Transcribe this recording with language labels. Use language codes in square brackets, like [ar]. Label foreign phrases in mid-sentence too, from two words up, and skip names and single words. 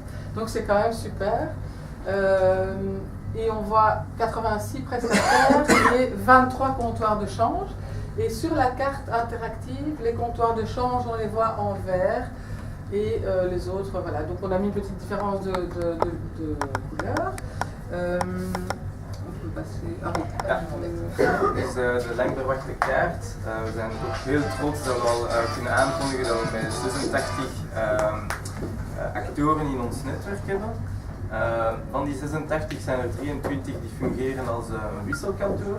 [fr] Donc c'est quand même super. Et on voit 86 prestataires et 23 comptoirs de change. Et sur la carte interactive, les comptoirs de change, on les voit en vert. Et les autres, voilà. Donc on a mis une petite différence de couleur. On peut passer. Ah oui. [nl] Ja. Dus de lang verwachte kaart. We zijn ook heel trots dat we al kunnen aankondigen dat we met 86 actoren in ons netwerk hebben. Van die 86 zijn er 23 die fungeren als een wisselkantoor.